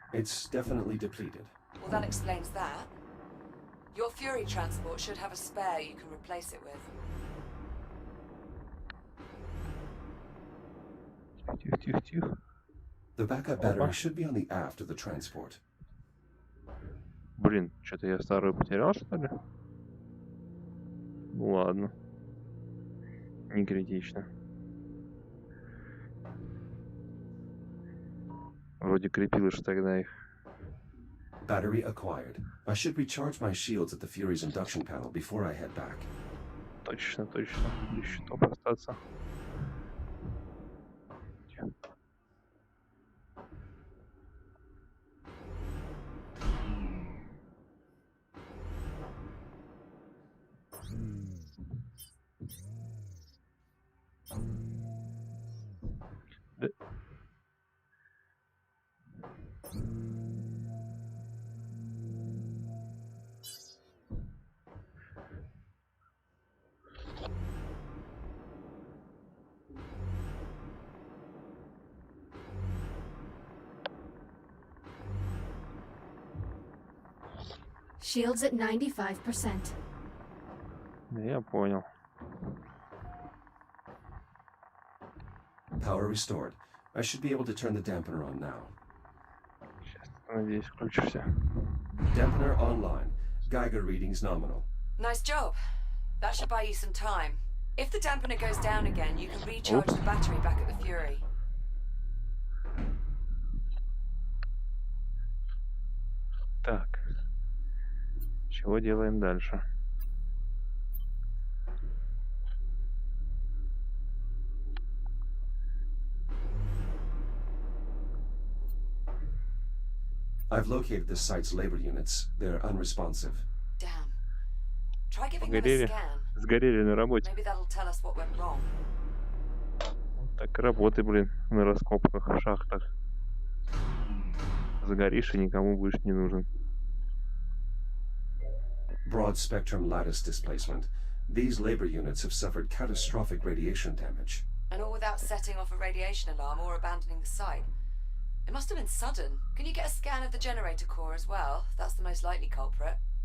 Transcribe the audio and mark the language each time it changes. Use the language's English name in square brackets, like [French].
[English] It's definitely depleted. Well, that explains that. Your Fury transport should have a spare you can replace it with. [Russian] Тихо, тихо, тихо. [English] The backup battery should be on the aft of the transport. [Russian] Блин, что-то я старую потерял, что ли? Ну ладно. Не критично. Вроде крепилось же тогда их. [English] Battery acquired. I should recharge my shields at the Fury's induction panel before I head back. [Russian] Точно, точно. Без щитов остаться. Да. [English] Shields at 95%. [Russian] Я понял. [English] Power restored. I should be able to turn the dampener on now. [Russian] Сейчас, надеюсь, включишься. [English] Dampener online. Geiger readings nominal. Nice job. That should buy you some time. If the dampener goes down again, you can recharge the battery back at the Fury. [Russian] Так. Чего делаем дальше? [English] I've located the site's labor units. They're unresponsive. Damn. Try giving them a [Russian] Погорели. [English] scan. [Russian] Сгорели на работе. [English] Maybe that'll tell us what went wrong. [Russian] Так и работай, блин, на раскопках, в шахтах. Загоришь и никому будешь не нужен. [English] Broad spectrum lattice displacement. These labor units have suffered catastrophic radiation damage. And all without setting off a radiation alarm or abandoning the site. It must have been sudden. Can you get a scan of the generator core as well? That's the most likely culprit.